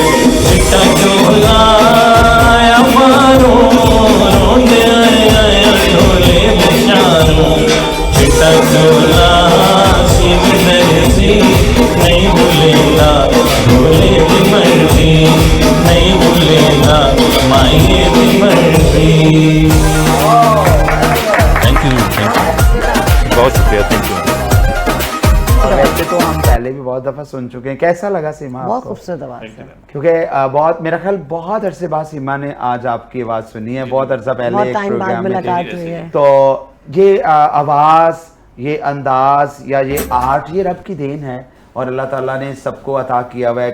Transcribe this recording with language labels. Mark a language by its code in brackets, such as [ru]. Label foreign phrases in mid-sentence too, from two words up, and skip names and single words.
[pa] ਚਿੱਟਾ ਚੋਲਾ ਆਇਆ ਬਾਰੋਂ ਰੋਂਦੇ ਆਇਆ ਔਰ ਢੋਲੇ ਦੇ ਸ਼ਾਰੋਂ। ਚਿੱਟਾ ਚੋਲਾ ਸਿਰ ਦਰਜੀ ਨਹੀਂ ਭੁਲੇਂਦਾ ਢੋਲੇ ਦੀ ਮਰਜ਼ੀ, ਨਹੀਂ ਭੁਲੇਂਦਾ ਮਾਏ ਦੀ ਮਰਜ਼ੀ। [en] thank you, [ur] بہت شکریہ, [en] thank you. [ur] ویسے تو ہم پہلے بھی بہت دفعہ سن چکے ہیں، کیسا لگا سیما बहुत आपको? خوبصورت آواز ہے. کیونکہ بہت، میرا خیال بہت عرصے بعد سیما نے آج آپ کی آواز سنی ہے، بہت عرصہ پہلے बहुत एक ٹائم بعد پروگرام میں मुलाकात थी। ہوئی ہے. تو یہ آواز، یہ انداز یا یہ آرٹ، یہ رب کی دین ہے اور اللہ تعالیٰ نے سب کو عطا کیا ہوا ہے.